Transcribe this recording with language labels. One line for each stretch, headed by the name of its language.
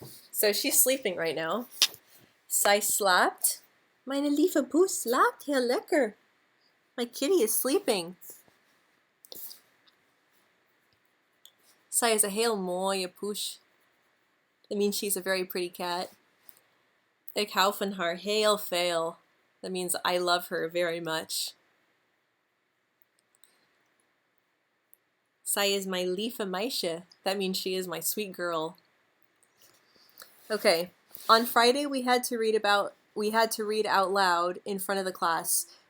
English: So she's sleeping right now.
Dutch: Zij slaapt. Meine lieve poes slaapt heel lekker.
English: My kitty is sleeping.
Dutch: Zij is a heel mooie poes.
English: It means she's a very pretty cat.
Dutch: Ik hou van haar heel veel.
English: That means I love her very much.
Dutch: Zij is my lieve meisje.
English: That means she is my sweet girl. Okay, on Friday we had to read out loud in front of the class.